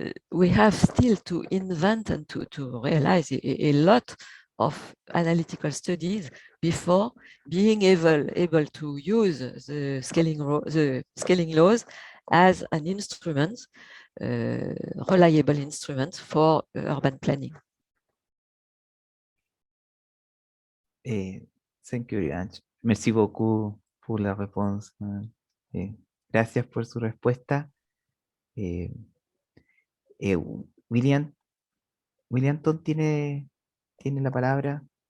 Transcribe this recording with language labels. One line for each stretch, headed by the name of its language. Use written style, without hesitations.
English: we have still to invent and to realize a lot of analytical studies before being able to use the scaling laws as an instrument, reliable instrument for urban planning. Thank you very much.
French: Merci beaucoup pour la réponse.
Spanish: Gracias por su respuesta. Williamton tiene la palabra.